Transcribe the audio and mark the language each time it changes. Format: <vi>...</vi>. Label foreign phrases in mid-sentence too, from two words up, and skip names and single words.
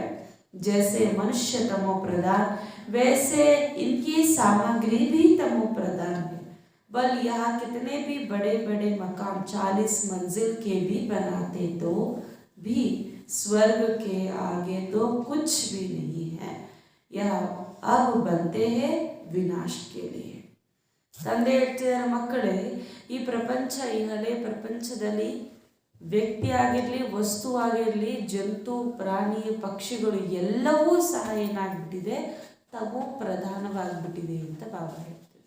<hi>जैसे मनुष्य तमो प्रधान वैसे इनकी सामग्री भी तमो प्रधान है. बल यहाँ कितने भी बड़े बड़े मकान 40 मंजिल के भी बनाते तो भी स्वर्ग के आगे तो कुछ भी नहीं है. यह अब बनते हैं विनाश के लिए.</hi> <kn>ತಂದೆ ಹೇಳ್ತಿದ್ದಾರೆ, ಮಕ್ಕಳೇ, ಈ ಪ್ರಪಂಚ, ಈ ಹಳೆ ಪ್ರಪಂಚದಲ್ಲಿ ವ್ಯಕ್ತಿ ಆಗಿರಲಿ, ವಸ್ತು ಆಗಿರಲಿ, ಜಂತು ಪ್ರಾಣಿ ಪಕ್ಷಿಗಳು ಎಲ್ಲವೂ ಸಹ ಏನಾಗ್ಬಿಟ್ಟಿದೆ, ತಮೋ ಪ್ರಧಾನವಾಗಿಬಿಟ್ಟಿದೆ ಅಂತ ಬಾಬಾ ಹೇಳ್ತಿದ್ದಾರೆ.</kn>